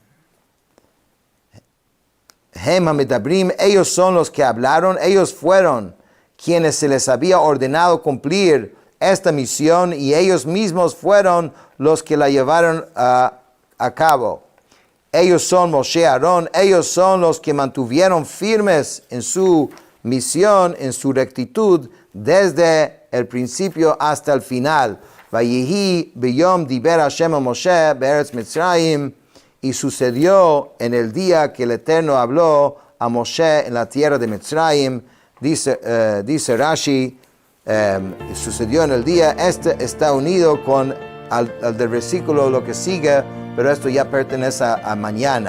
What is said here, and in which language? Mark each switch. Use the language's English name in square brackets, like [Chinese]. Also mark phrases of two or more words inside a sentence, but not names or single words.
[Hebrew] המה מדברים, [Spanish] ellos son los que hablaron, ellos fueron quienes se les había ordenado cumplir esta misión y ellos mismos fueron los que la llevaron a cabo. Ellos son Moshe y Aarón, ellos son los que mantuvieron firmes en su misión, en su rectitud, desde el principio hasta el final. [Hebrew] ויהי ביום דבר השם אל משה בארץ מצרים, [Spanish] y sucedió en el día que el Eterno habló a Moshe en la tierra de Mitzrayim. Dice Rashi, sucedió en el día. Este está unido con al del versículo lo que sigue, pero esto ya pertenece a mañana.